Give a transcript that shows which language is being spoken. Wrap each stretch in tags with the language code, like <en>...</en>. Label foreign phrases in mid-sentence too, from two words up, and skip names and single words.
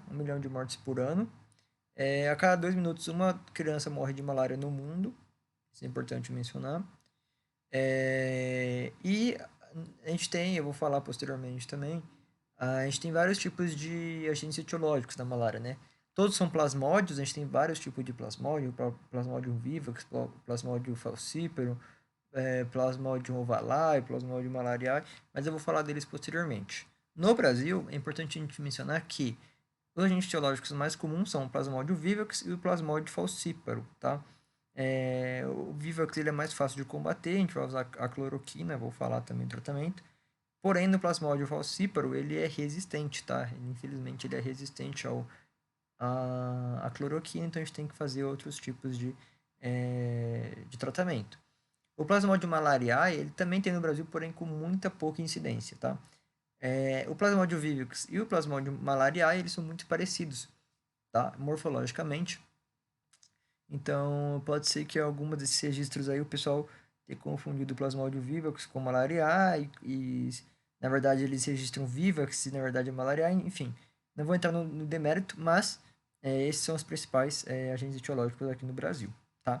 <pt>1 milhão de mortes por ano. A cada 2 minutos, uma criança morre de malária no mundo. Isso é importante mencionar. E a gente tem, eu vou falar posteriormente também, a gente tem vários tipos de agentes etiológicos da malária, né? Todos são plasmódios, a gente tem vários tipos de plasmódio, Plasmodium vivax, Plasmodium falciparum, Plasmodium ovale, Plasmodium malariae, mas eu vou falar deles posteriormente. No Brasil, é importante a gente mencionar que os agentes etiológicos mais comuns são o Plasmodium vivax e o Plasmodium falciparum, tá? O Vivax ele é mais fácil de combater, a gente vai usar a cloroquina, vou falar também do tratamento. Porém, no Plasmodium falciparum, ele é resistente, tá? Infelizmente, ele é resistente à cloroquina, então a gente tem que fazer outros tipos de tratamento. O Plasmodium malariae, ele também tem no Brasil, porém com muita pouca incidência, tá? O Plasmodium vivax e o Plasmodium malariae, eles são muito parecidos, tá? Morfologicamente. Então, pode ser que alguma desses registros aí o pessoal tenha confundido o Plasmodium vivax com malariae na verdade eles registram vivax e na verdade é malariae, enfim. Não vou entrar no demérito, mas esses são os principais agentes etiológicos aqui no Brasil, tá?</pt>